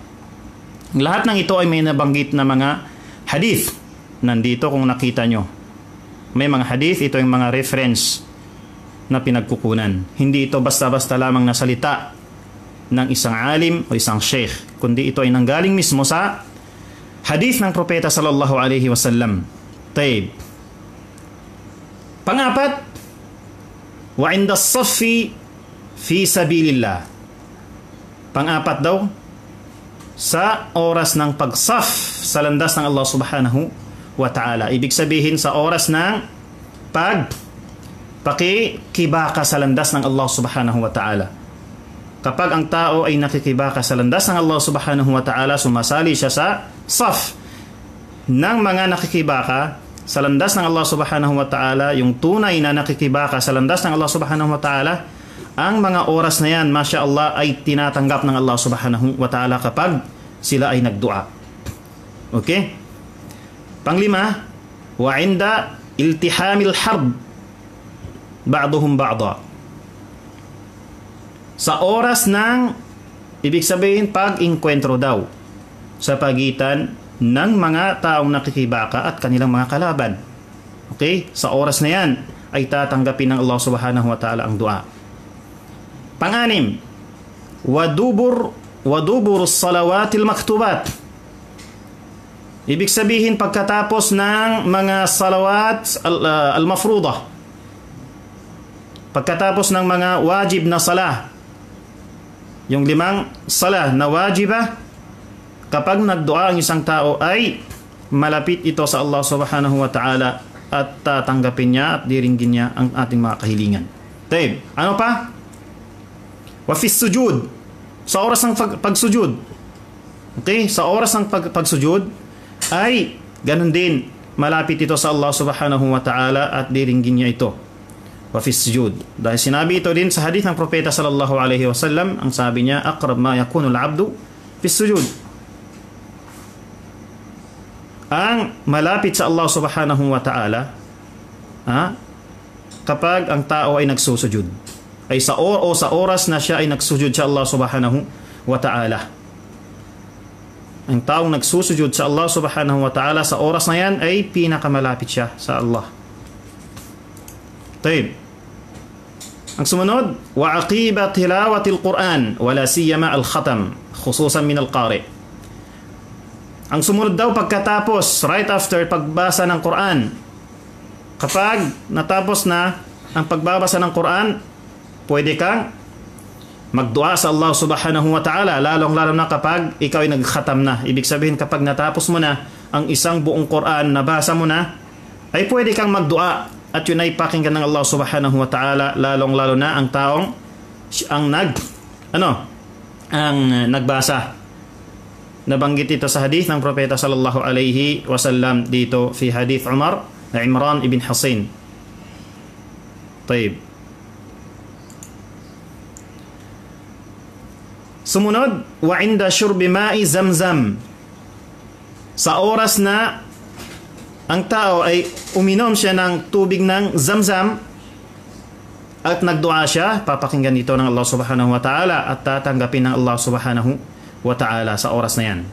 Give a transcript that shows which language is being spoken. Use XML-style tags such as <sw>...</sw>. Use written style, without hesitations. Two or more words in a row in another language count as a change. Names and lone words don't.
<tl>Lahat ng ito ay may nabanggit na mga hadith. Nandito kung nakita nyo. May mga hadith, ito yung mga reference na pinagkukunan. Hindi ito basta-basta lamang na salita ng isang alim o isang sheikh, kundi ito ay nanggaling mismo sa hadith ng propeta</tl> <ar>صلى الله عليه وسلم.</ar> <tl>Taib.</tl> <ar>Pangapat, وعند الصف في سبيل الله.</ar> <tl>Pangapat daw, sa oras ng pagsaf sa landas ng Allah</tl> <ar>سبحانه وتعالى.</ar> <tl>Ibig sabihin sa oras ng pakikibaka sa landas ng Allah</tl> <ar>سبحانه وتعالى.</ar> <tl>Kapag ang tao ay nakikibaka sa landas ng Allah</tl> <ar>سبحانه وتعالى,</ar> <tl>sumasali siya sa saf ng mga nakikibaka sa landas ng Allah</tl> <ar>سبحانه وتعالى,</ar> <tl>yung tunay na nakikibaka sa landas ng Allah</tl> <ar>سبحانه وتعالى,</ar> <tl>ang mga oras na yan,</tl> <ar>ما شاء الله,</ar> <tl>ay tinatanggap ng Allah</tl> <ar>سبحانه وتعالى</ar> <tl>kapag sila ay nagdua. Okay? Panglima,</tl> <ar>وعند التحام الحرب بعضهم بعضا.</ar> <tl>Sa oras ng, ibig sabihin, pag-inkwentro daw sa pagitan ng mga taong nakikibaka at kanilang mga kalaban. Okay? Sa oras na yan ay tatanggapin ng Allah</tl> <ar>سبحانه وتعالى</ar> <tl>ang dua.</tl> <ar>Pang-anim, ودبر الصلوات المكتوبات.</ar> <tl>Ibig sabihin pagkatapos ng mga</tl> <ar>الصلوات المفروضة,</ar> <tl>pagkatapos ng mga wajib na salah, yung 5 salah na wajibah, kapag nagdua ang isang tao ay malapit ito sa Allah</tl> <ar>سبحانه وتعالى</ar> <tl>at tatanggapin niya at diringgin niya ang ating mga kahilingan. Taib, ano pa?</tl> <ar>وفي السجود,</ar> <tl>sa oras ng pagsujud. Okay, sa oras ng pagsujud ay ganun din, malapit ito sa Allah</tl> <ar>سبحانه وتعالى</ar> <tl>at diringgin niya ito.</tl> <ar>وفي السجود,</ar> <tl>dahil sinabi ito din sa hadith ng propeta</tl> <ar>صلى الله عليه وسلم,</ar> <tl>ang sabi niya,</tl> <ar>أقرب ما يكون العبد في السجود.</ar> <tl>Ang malapit sa Allah</tl> <ar>سبحانه وتعالى</ar> <tl>kapag ang tao ay nagsusujud, ay sa oras na siya ay nagsujud sa Allah</tl> <ar>سبحانه وتعالى.</ar> <tl>Ang taong nagsusujud sa Allah</tl> <ar>سبحانه وتعالى</ar> <tl>sa oras na yan ay pinakamalapit siya sa Allah. Taib. Ang sumunod,</tl> <ar>وعقب تلاوة القرآن ولا سيما الختم خصوصا من القارئ.</ar> <tl>Ang sumunod daw pagkatapos,</tl> <en>right after</en> <tl>pagbasa ng Quran, kapag natapos na ang pagbabasa ng Quran, pwede kang magdua sa Allah</tl> <ar>سبحانه وتعالى,</ar> <tl>lalong-lalo na kapag ikaw ay nagkhatam na. Ibig sabihin kapag natapos mo na ang isang buong Quran, nabasa mo na, ay pwede kang magdua at yun ay pakinggan ng Allah</tl> <ar>سبحانه وتعالى,</ar> <tl>lalong-lalo na ang taong nagbasa. Nabanggit ito sa hadith ng propeta</tl> <ar>صلى الله عليه وسلم</ar> <tl>dito</tl> <ar>في حديث عمران بن حصين.</ar> <tl>Taib.</tl> <ar>Sumunod, وعند شرب ماء زمزم.</ar> <tl>Sa oras na ang tao ay uminom siya ng tubig ng zamzam at nagdua siya, papakinggan ito ng Allah</tl> <ar>سبحانه وتعالى</ar> <tl>at tatanggapin ng Allah</tl> <ar>سبحانه وتعالى</ar> <tl>sa oras na yan.</tl>